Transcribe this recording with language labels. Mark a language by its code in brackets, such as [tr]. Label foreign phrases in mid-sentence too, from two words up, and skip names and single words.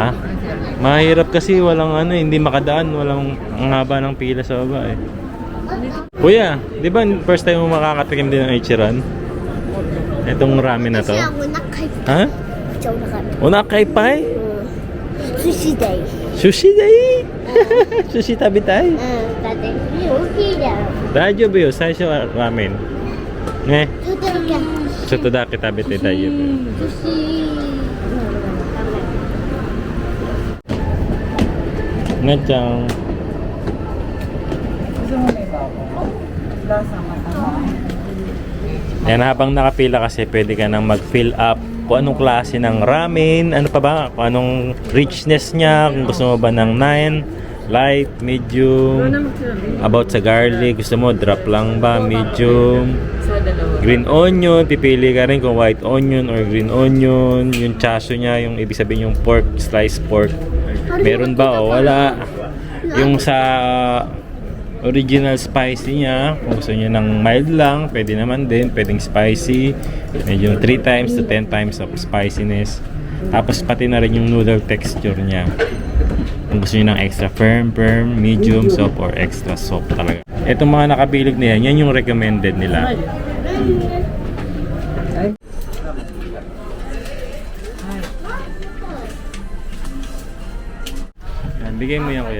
[tl] Mahirap kasi walang hindi makadaan, walang ang haba ng pila sa baba eh. Kuya, di ba [en] first time [tl] mo makakatikim din ng Ichiran? Itong ramen na to? Ha? Unakai pai? Sushi day. Sushi day! Sushi tabi tayo? [ja] だって大きいじゃん。大丈夫よ、最初はラーメン。ね。ちょっとだけ。ちょっとだけ食べて大丈夫。寿司。なっちゃん。 [tl] Yan, habang nakapila kasi pwede ka nang mag- [en] fill up [tl] kung anong klase ng ramen, ano pa ba, kung anong richness niya, kung gusto mo ba ng 9, [en] light, medium, [tl] about sa garlic, gusto mo drop lang ba, medium, Sa dalawa. [en] green onion, [tl] pipili ka rin kung [en] white onion or green onion, [tl] yung chaso niya, yung ibig sabihin yung pork, [en] sliced pork, [tl] meron ba o wala, yung sa [en] original spicy [tl] niya, kung gusto niyo ng mild lang, pwede naman din, pwedeng spicy, medyo [en] 3 times to 10 times of spiciness. [tl] Tapos pati na rin yung [en] noodle texture [tl] niya. Kung gusto niyo ng [en] extra firm, medium soft, or extra soft [tl] talaga. Itong mga nakabilog na yan, yan yung recommended nila. Yan, bigay mo yan kuya.